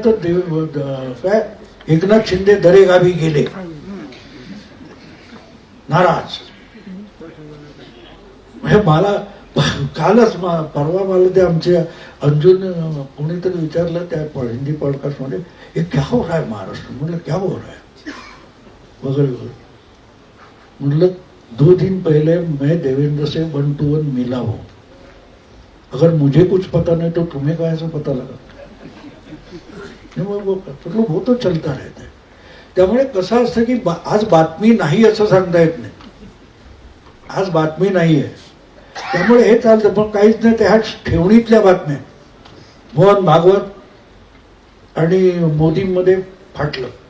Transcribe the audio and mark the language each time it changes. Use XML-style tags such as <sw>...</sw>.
<mr>तर काय एकनाथ शिंदे दरेगावी गेले नाराज. म्हणजे मला कालच परवा मला ते आमचे अर्जुन कोणीतरी विचारलं त्या हिंदी पॉडकास्ट मध्ये,</mr> <hi>ये क्या हो रहा है महाराष्ट्र. म्हटलं क्या हो रहा है वगैरे वगैरे. म्हटलं 2 दिन पहले मैं देवेंद्र से 1 to 1 मिला हूं. अगर मुझे कुछ पता नहीं तो तुम्हें कैसे पता लगा. वो तो चलता रहता है.</hi> <mr>त्यामुळे कसं असतं की आज बातमी नाही असं सांगता येत नाही. आज बातमी नाही आहे त्यामुळे हे चालतं. पण काहीच नाही. त्या ठेवणीतल्या बातम्या मोहन भागवत आणि मोदींमध्ये फाटलं.</mr>